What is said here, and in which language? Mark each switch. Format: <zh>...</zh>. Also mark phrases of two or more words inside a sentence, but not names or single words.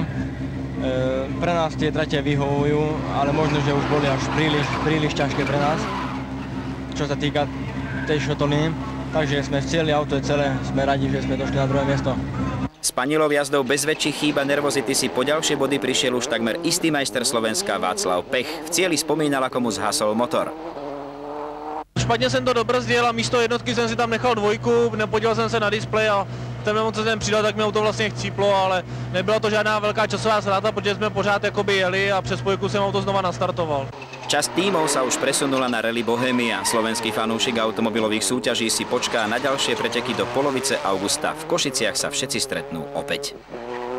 <sk>Pre nás tie trate vyhovujú, ale možno, že už boli až príliš ťažké pre nás, čo sa týka tej šotoliny. Takže sme vcieli, auto je celé, sme radi, že sme došli na druhé miesto. S Panilov jazdou bez väčších chýb a nervozity si po ďalšie body prišiel už takmer istý majster Slovenska Václav Pech. V cieli spomínal, ako mu zhasol motor.</sk> <cs>Špatně jsem to dobrzdil a místo jednotky jsem si tam nechal 2, nepodíval jsem se na displej a ten moment, co jsem přidal, tak mi auto vlastně chcíplo, ale nebyla to žádná velká časová ztráta, protože jsme pořád jakoby jeli a přes spojku jsem auto znova nastartoval.</cs> <sk>Časť tímov sa už presunula na rally Bohemia. Slovenský fanúšik automobilových súťaží si počká na ďalšie preteky do polovice augusta. V Košiciach sa všetci stretnú opäť.</sk>